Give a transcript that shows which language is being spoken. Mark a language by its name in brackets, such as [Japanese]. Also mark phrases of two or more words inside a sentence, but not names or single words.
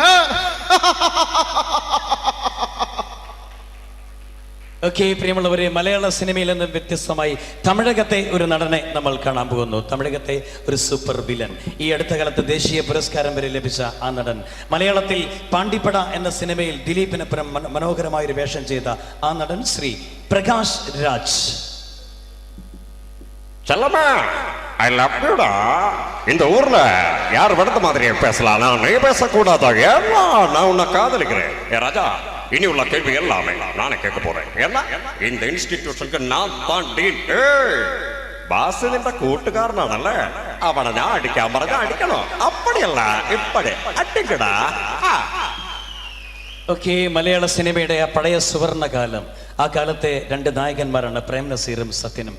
[Malayalam] ഓക്കെ, പ്രിയമുള്ളവരെ, മലയാള സിനിമയിൽ നിന്ന് വ്യത്യസ്തമായി തമിഴകത്തെ ഒരു നടനെ നമ്മൾ കാണാൻ പോകുന്നു. തമിഴകത്തെ ഒരു സൂപ്പർ വില്ലൻ, ഈ അടുത്ത കാലത്ത് ദേശീയ പുരസ്കാരം വരെ ലഭിച്ച ആ നടൻ, മലയാളത്തിൽ പാണ്ടിപ്പട എന്ന സിനിമയിൽ ദിലീപിനൊപ്പം മനോഹരമായൊരു വേഷം ചെയ്ത ആ നടൻ ശ്രീ പ്രകാശ് രാജ്. [Tamil] செல்லம்மா, [English] I love you da. [Tamil] இந்த ஊர்ல யார் விடத்த மாதிரியே பேசலாம், நான் நீ பேசக்கூடாதா? ஏன்னா நான் உன்னை காதலிக்கிறேன். ஏ ராஜா, இனி உள்ள கேள்வி எல்லாமே நானே கேட்க போறேன். ஏன்னா இந்த இன்ஸ்டிடியூஷனுக்கு நான் தான் டீன். [Malayalam] ബാസ് നിന്റെ കൂട്ടുകാരനാണല്ലേ, അവനെ ഞാൻ അടിക്കാൻ പറഞ്ഞ അടിക്കണോ? [Tamil] அப்படியல்ல, இப்படி அடிக்கடா. [Malayalam] ഓക്കെ, മലയാള സിനിമയുടെ ആ പഴയ സുവർണകാലം, ആ കാലത്തെ രണ്ട് നായകന്മാരാണ് പ്രേം നസീറും സത്യനും.